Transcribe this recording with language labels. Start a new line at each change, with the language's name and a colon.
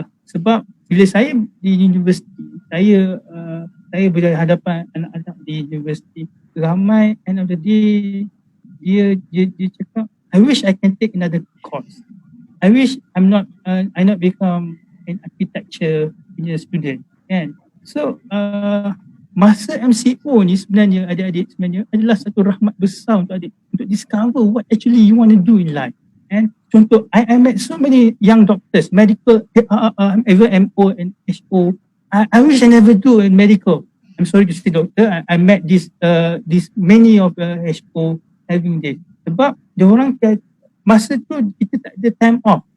Malay: Sebab bila saya di universiti, saya berhadapan anak-anak di universiti, ramai
English: end of the day
Malay: dia cakap,
English: I wish I can take another course. I wish I not become an architecture punya student, kan?
Malay: So masa MCO ni sebenarnya adik-adik sebenarnya adalah satu rahmat besar untuk adik untuk
English: discover what actually you want to do in life. And contoh, I met so many young doctors, medical, even MO and HO. I wish I never do in medical. I'm sorry to say, doctor. I met this many of HO having this.
Malay: Sebab diorang masa tu kita tak ada time off.